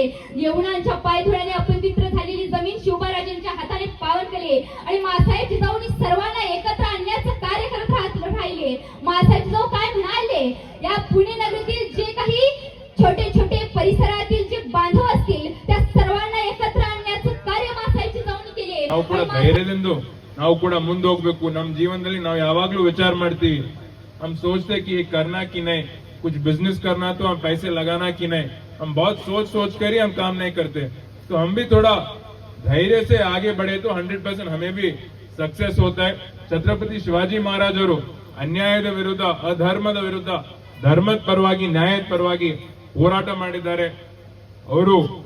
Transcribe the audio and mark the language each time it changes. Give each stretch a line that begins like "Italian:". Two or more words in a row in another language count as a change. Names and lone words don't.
Marathi: यवनांच्या पायधुळ्याने अपवित्र झालेली जमीन शिवबाराजेंच्या हाताने पावन केले. आणि मासाहेब जिजाऊंनी सर्वांना एकत्र आणण्याचं कार्य करत राहिले. मासाहेब जिजाऊ काय म्हणाले, या पुणे नगरीतील जे काही छोटे छोटे परिसरातील जे बांधव असतील त्या सर्वांना एकत्र आणण्याचं कार्य मासाहेब जिजाऊंनी केले.
Kannada: ನಾವು ಕೂಡ ಧೈರ್ಯದಿಂದ ನಾವು ಕೂಡ ಮುಂದೆ ಹೋಗ್ಬೇಕು. ನಮ್ಮ ಜೀವನದಲ್ಲಿ ನಾವು ಯಾವಾಗಲೂ ವಿಚಾರ ಮಾಡ್ತೀವಿ,
Hindi: हम सोचते कि ये करना कि नहीं, कुछ बिजनेस करना तो हम पैसे लगाना कि नहीं, हम बहुत सोच कर ही हम काम नहीं करते. तो हम भी थोड़ा धैर्य से आगे बढ़े तो 100% हमें भी सक्सेस होता है.
Kannada: छत्रपति शिवाजी महाराजರು ಅನ್ಯಾಯದ ವಿರುದ್ಧ, ಅಧರ್ಮದ ವಿರುದ್ಧ ಧರ್ಮದ ಪರವಾಗಿ, ನ್ಯಾಯದ ಪರವಾಗಿ ಹೋರಾಟ ಮಾಡಿದ್ದಾರೆ. ಅವರು